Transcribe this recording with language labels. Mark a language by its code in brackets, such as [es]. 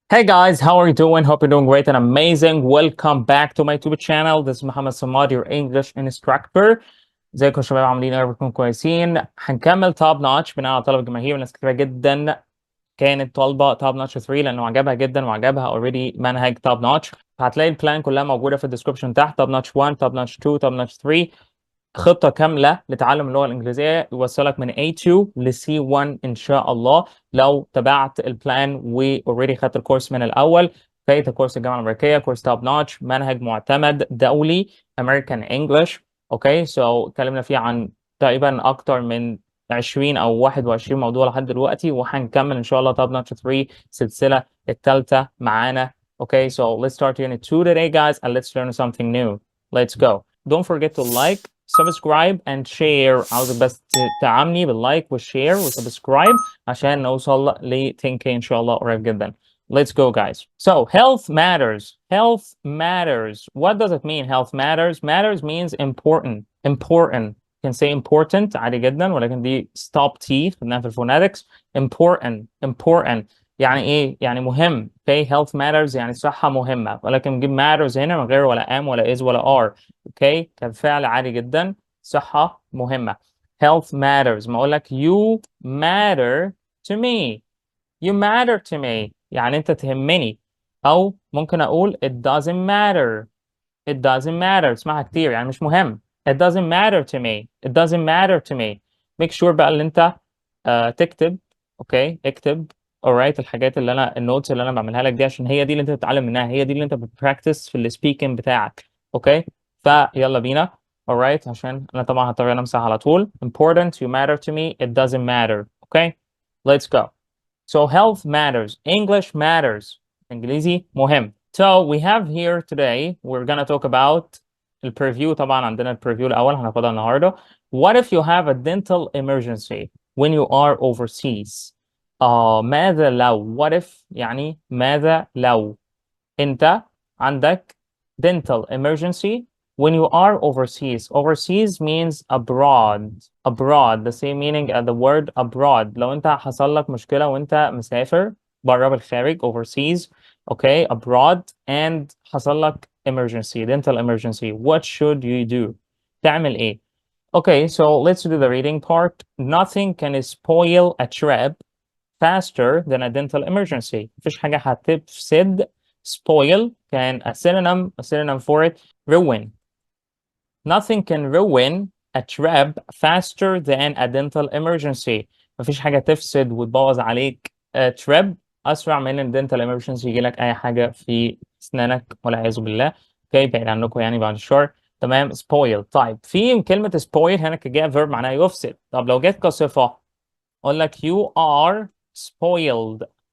[en] Hey guys, how are you doing? Hope you're doing great and amazing. Welcome back to my YouTube channel. This is Mohamed Samad, your English instructor. [ar] ازيكم يا شباب؟ عاملين ايه؟ بكم كويسين. هنكمل توب نotch بناء على طلب الجماهير وناس كتير جدا كانت طالبه توب نotch 3 لانه عجبها جدا وعجبها اوريدي منهج توب نotch. فهتلاقي البلان كلها موجوده في الديسكربشن تحت. توب نotch 1، توب نotch 2، توب نotch 3. خطة كاملة لتعلم اللغة الإنجليزية يوصلك من A2 ل C1 إن شاء الله لو تبعت البلان وأوريدي خدت الكورس من الأول. فايت كورس الجامعة الأمريكية، كورس توب نotch، منهج معتمد دولي American English. أوكي اتكلمنا فيه عن تقريبا أكتر من 20 أو 21 موضوع لحد دلوقتي، وهنكمل إن شاء الله توب نotch 3 السلسلة الثالثة معانا. [en] Okay, so let's start unit 2 today, guys, and let's learn something new. Let's go. Don't forget to like, subscribe and share. [ar] عاوزك بس تعاملني باللايك والشير وسبسكرايب عشان نوصل ل 10k إن شاء الله قريب جدا. [en] Let's go, guys. So, health matters. Health matters. What does it mean? Health matters. Matters means important. Important. You can say important [ar] عادي جدا، ولكن دي [en] stop T [ar] خدناها في [en] الphonetics. Important. Important. [ar] يعني ايه؟ يعني مهم. [en] Okay, health matters [ar] يعني صحة مهمة، ولكن نجيب matters هنا من غير ولا am ولا is ولا are. Okay, كفعل عادي جدا. صحة مهمة. [en] Health matters. [ar] ما اقول لك [en] you matter to me. You matter to me. [ar] يعني انت تهمني. او ممكن اقول [en] it doesn't matter. It doesn't matter. [ar] اسمعها كتير يعني مش مهم. [en] It doesn't matter to me. It doesn't matter to me. Make sure [ar] بقى اللي انت تكتب. اوكي اكتب. alright الحاجات اللي انا النوتس اللي انا بعملها لك دي، عشان هي دي اللي انت بتتعلم منها، هي دي اللي انت بتبراكتس في السبيكنج بتاعك. اوكي فيلا بينا. alright عشان انا طبعا هضطر امسح على طول. [en] Important. You matter to me. It doesn't matter. Okay, let's go. So health matters. English matters. [ar] إنجليزي مهم. [en] So we have here today, we're gonna talk about البريفيو. [ar] طبعا عندنا البريفيو الأول هناخدها النهاردة. [en] What if you have a dental emergency when you are overseas? [ar] ماذا لو؟ [en] What if [ar] يعني ماذا لو أنت عندك [en] dental emergency when you are overseas. Overseas means abroad. Abroad, the same meaning as the word abroad. [ar] لو انت حصل لك مشكلة وانت مسافر بره بالخارج [en] overseas, okay, abroad, and [ar] حصل لك [en] emergency, dental emergency, what should you do? [ar] تعمل ايه؟ [en] Okay, so let's do the reading part. Nothing can spoil a trip faster than a dental emergency. [ar] مفيش حاجة هتفسد. [en] Spoil can a synonym for it, ruin. Nothing can ruin a trip faster than a dental emergency. [ar] مفيش حاجة تفسد وتبوظ عليك trip أسرع من ال dental emergency يجي لك أي حاجة في أسنانك والعياذ بالله. اوكي بعيد عنكم يعني بعد الشر. تمام. spoil. طيب في كلمة spoil هنا كجاء verb معناها يفسد. طب لو جت كصفة أقول لك [en] you are spoiled.